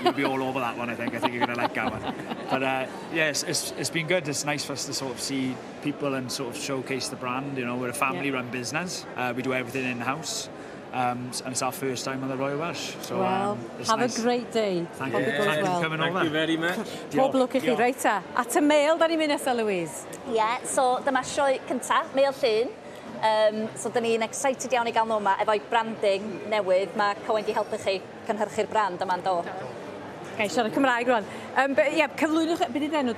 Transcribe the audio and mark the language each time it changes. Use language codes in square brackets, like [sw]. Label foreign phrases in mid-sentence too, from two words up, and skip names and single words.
[en] You'll be all over that one, I think. I think you're going to like that one. But it's been good. It's nice for us to sort of see people and sort of showcase the brand. You know, we're a family-run business. We do everything in-house. And it's our first time on the Royal Welsh. So, have a great day. Thank you. Thank you for coming over. Thank you very much. [cy] Pob lwc i chi, reit ta. At y mail, da ni'n mynd nesa, Louise. So dyma sioe cyntaf, Mael Llyn. So dyn ni'n excited iawn i gael nhw yma efo'i branding newydd. Mae Cywain wedi helpu chi cynhyrchu'r brand yma'n do. Gai siarad Cymraeg rwan. Cyflwynwch, beth ydy'n enw di?